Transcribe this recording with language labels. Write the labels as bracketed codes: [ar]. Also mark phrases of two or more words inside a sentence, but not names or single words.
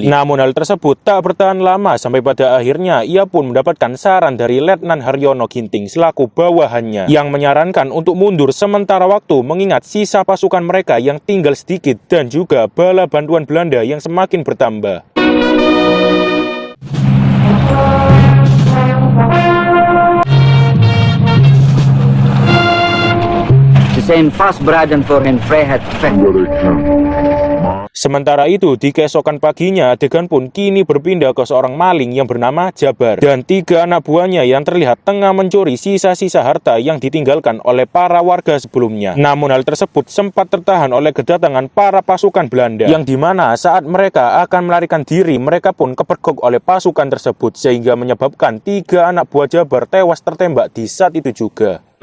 [id] Namun hal tersebut tak bertahan lama, sampai pada akhirnya ia pun mendapatkan saran dari Letnan Haryono Ginting selaku bawahannya, yang menyarankan untuk mundur sementara waktu mengingat sisa pasukan mereka yang tinggal sedikit dan juga bala bantuan Belanda yang semakin bertambah. [nl] Zijn vastberaden voor hun vrijheid vechten. [id] Sementara itu, di keesokan paginya, adegan pun kini berpindah ke seorang maling yang bernama Jabar dan 3 anak buahnya yang terlihat tengah mencuri sisa-sisa harta yang ditinggalkan oleh para warga sebelumnya. Namun hal tersebut sempat tertahan oleh kedatangan para pasukan Belanda, yang dimana saat mereka akan melarikan diri, mereka pun kepergok oleh pasukan tersebut, sehingga menyebabkan 3 anak buah Jabar tewas tertembak di saat itu juga.